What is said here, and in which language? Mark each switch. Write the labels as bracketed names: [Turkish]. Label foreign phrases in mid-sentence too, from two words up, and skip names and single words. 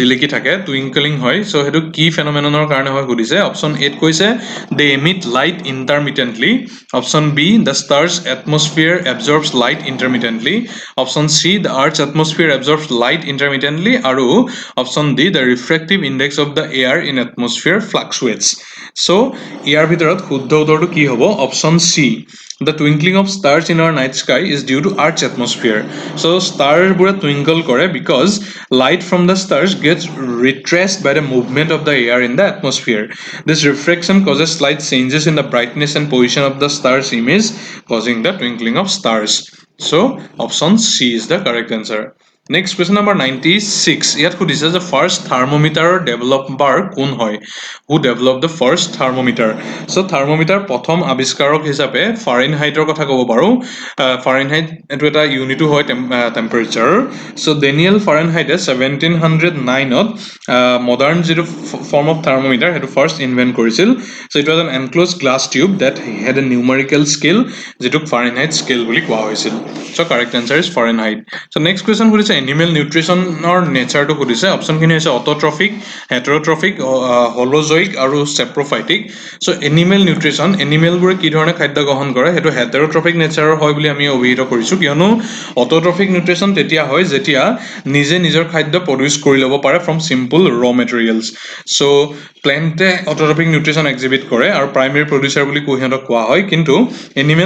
[Assamese] জিলিকি থাকে [English] টুইংকলিং [Assamese] হয় সো হেতু কি ফেনোমেননৰ কাৰণে হয় সুধিছে [English] option A কৈছে they emit light intermittently option B the star's atmosphere absorbs light intermittently option C the earth's atmosphere absorbs light intermittently আৰু option D the refractive index of the air in atmosphere fluctuates so [Assamese] ইয়াৰ ভিতৰত শুদ্ধ উত্তৰটো কি হ'ব [English] option C The twinkling of stars in our night sky is due to Earth's atmosphere. So stars bure twinkle kore because light from the stars gets retraced by the movement of the air in the atmosphere. This refraction causes slight changes in the brightness and position of the star's image, causing the twinkling of stars. So option C is the correct answer. Next question number 96 [Assamese] ইয়াত সুধিছে যে [English] first thermometerৰ developer [Assamese] কোন হয় [English] who developed the first thermometer so [Assamese] থাৰ্মোমিটাৰ প্ৰথম আৱিষ্কাৰক হিচাপে ফাৰেনহাইটৰ কথা ক'ব পাৰো ফাৰেনহাইট এটো এটা ইউনিট হয় টেম্পাৰেচাৰ [English] so ডেনিয়েল ফাৰেনহাইটে 1709 ত মডাৰ্ন যেটো form of thermometer হেতু first invent কৰিছিল so it was an enclosed glass tube that had a numerical scale যেটোক Fahrenheit scale [Assamese] বুলি কোৱা হৈছিল [English] so correct answer is Fahrenheit so next question সুধিছে animal nutritionৰ natureটো [Assamese] সুধিছে অপশ্যনখিনি হৈছে [English] autotrophic heterotrophic holozoic [Assamese] আৰু [English] saprophytic so animal nutrition [Assamese] এনিমেলবোৰে কি ধৰণে খাদ্য গ্ৰহণ কৰে সেইটো [English] heterotrophic natureৰ [Assamese] হয় বুলি আমি অভিহিত কৰিছোঁ কিয়নো [English] autotrophic nutrition [Assamese] তেতিয়া হয় যেতিয়া নিজে নিজৰ খাদ্য প্ৰডিউচ কৰি ল'ব পাৰে [English] from simple raw materials so plante autotrophic nutrition exhibit [Assamese] কৰে আৰু [English] primary producer [Assamese] বুলি সিহঁতক কোৱা হয় কিন্তু এনিমেল